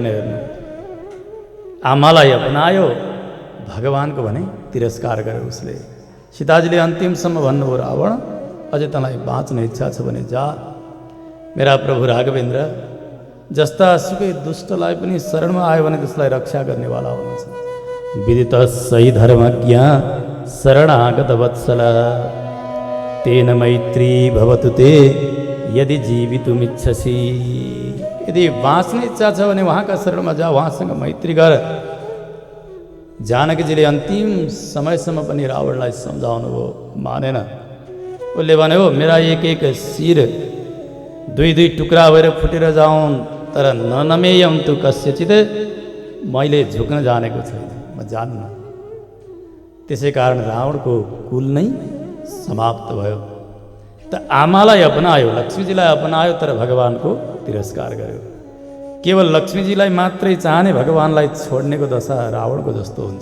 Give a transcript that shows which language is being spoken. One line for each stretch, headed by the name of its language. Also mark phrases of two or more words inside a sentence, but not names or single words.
Nepali: हेर्नु, आमालाई अपनायो, भगवान्को भने तिरस्कार गर्यो उसले। सीताजीले अन्तिमसम्म भन्नुभयो, रावण अझै तँलाई बाँच्न इच्छा छ भने जा। मेरा प्रभु राघवेन्द्र जस्ता सुकै दुष्टलाई पनि शरणमा आयो भने त्यसलाई रक्षा गर्नेवाला हुनुहुन्छ।
Sanskrit: विदित सही धर्मज्ञ शरणागत वत्सल तेन मैत्री भवतु ते यदि जीवितुमिच्छसि।
Nepali: यदि बाँच्ने इच्छा छ भने उहाँका शरणमा जा, उहाँसँग मैत्री गर। जानकीजीले अन्तिम समयसम्म पनि रावणलाई सम्झाउनु भयो, मानेन। उसले भन्यो, मेरा एक एक शिर दुई दुई टुक्रा भएर फुटेर जाउन्, तर
Sanskrit: ननमेयम तु कस्यचित।
Nepali: मैले झुक्न जानेको छैन, म जान्न। त्यसै कारण रावणको कुल नै समाप्त भयो। त आमालाई अपनायो, लक्ष्मीजीलाई अपनायो, तर भगवान्को तिरस्कार गर्यो। केवल लक्ष्मीजीलाई मात्रै चाहने, भगवान्लाई छोड्नेको दशा रावणको जस्तो हुन्छ।